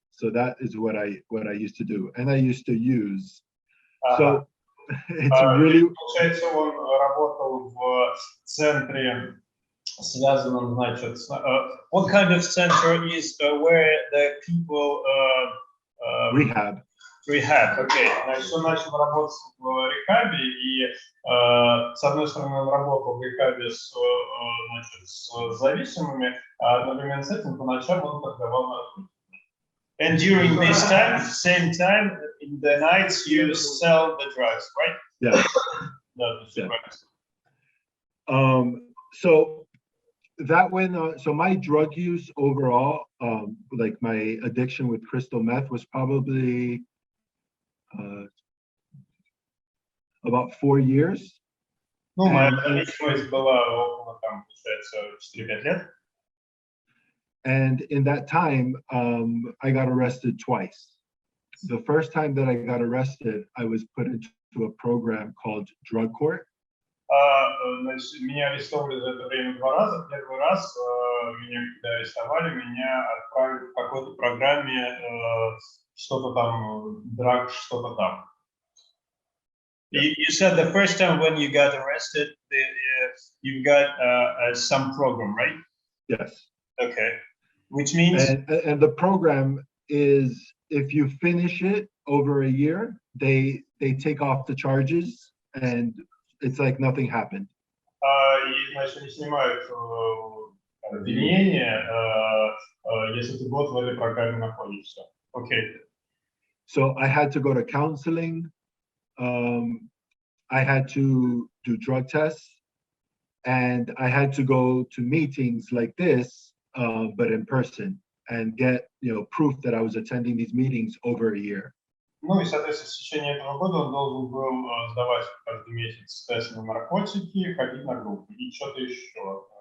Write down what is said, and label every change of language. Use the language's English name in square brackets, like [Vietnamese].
[English] So that is what I used to do, and I used to use. So it's really. [Russian] Получается, он работал в центре, связанном, значит, [English] what kind of center is where the people Rehab. [Russian] Rehab, окей. Значит, он начал работать в рехабе, и с одной стороны он работал в рехабе с зависимыми, а одновременно с этим по ночам он торговал наркотиками. [English] And during this time, same time, in the nights, you sell the drugs, right? Yeah. Yeah. So that when so my drug use overall, like my addiction with crystal meth was probably about 4 years. [Russian] Ну, моя зависимость была около, там, получается, 4-5 лет. [English] And in that time, I got arrested twice. The first time that I got arrested, I was put into a program called drug court. [Russian] Значит, меня арестовали за это время 2 раза. Первый раз меня, когда арестовали, меня отправили в какой-то программе что-то там, драг, что-то там. [English] You said the first time when you got arrested, you got some program, right? Yes. Okay. Which means? And the program is, if you finish it over a year, they take off the charges, and it's like nothing happened. [Russian] И, значит, они снимают обвинение, если ты год в этой программе находишься. [English] Okay. So I had to go to counseling. I had to do drug tests, and I had to go to meetings like this, but in person, and get proof that I was attending these meetings over a year. [Russian] Ну и, соответственно, в течение этого года он должен был сдавать каждый месяц тест на наркотики, ходить на группы и что-то еще.